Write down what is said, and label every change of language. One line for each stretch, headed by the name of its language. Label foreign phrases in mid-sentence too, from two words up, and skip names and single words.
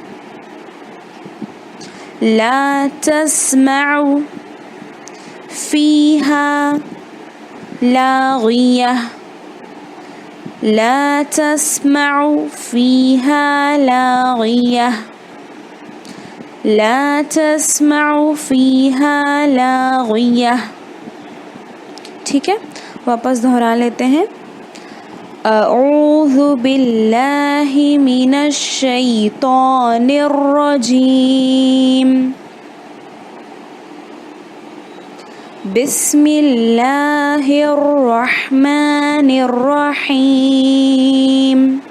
Arabic: لا تسمع فيها لاغية، لا تسمع فيها لاغية، لا تسمع فيها لاغية.
Hindi: ठीक है, वापस दोहरा लेते हैं।
Arabic: أعوذ بالله من الشيطان الرجيم، بسم الله الرحمن الرحيم.